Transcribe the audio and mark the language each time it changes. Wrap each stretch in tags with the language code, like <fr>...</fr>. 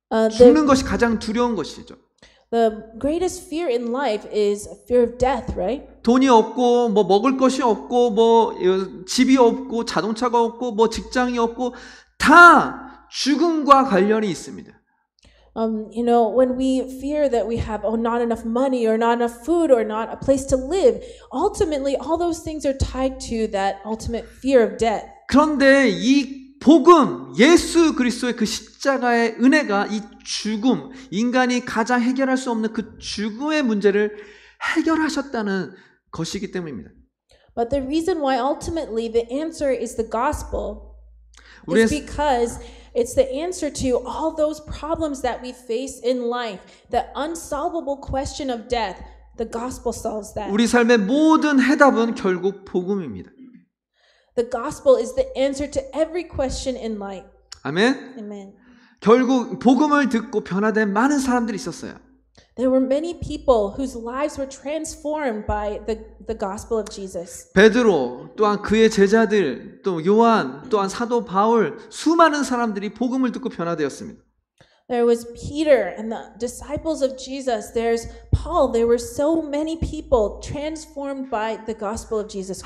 <ko>죽는 것이 가장 두려운 것이죠.</ko> <en>The greatest fear in life is fear of death, right?</en> <ko>돈이 없고 먹을 것이 없고 집이 없고 자동차가 없고 직장이 없고 다 죽음과 관련이 있습니다.</ko> <en>When we fear that we have not enough money or not enough food or not a place to live, ultimately all those things are tied to that ultimate fear of death.</en> <ko>그런데 이 복음, 예수 그리스도의 그 십자가의 은혜가 이 죽음, 인간이 가장 해결할 수 없는 그 죽음의 문제를 해결하셨다는 것이기 때문입니다.</ko> <en>But the reason why ultimately the answer is the gospel is because it's the answer to all those problems that we face in life, the unsolvable question of death. The gospel solves that.</en> <ko>우리 삶의 모든 해답은 결국 복음입니다.</ko> <en>The gospel is the answer to every question in life.</en> <ko>아멘.</ko> <en>Amen.</en> <ko>결국 복음을 듣고 변화된 많은 사람들이 있었어요.</ko> <en>There were many people whose lives were transformed by the gospel of Jesus.</en> <ko>베드로 또한 그의 제자들 또 요한 또한 사도 바울 수많은 사람들이 복음을 듣고 변화되었습니다.</ko> <en>There was Peter and the disciples of Jesus. There's Paul. There were so many people transformed by the gospel of Jesus Christ.</en>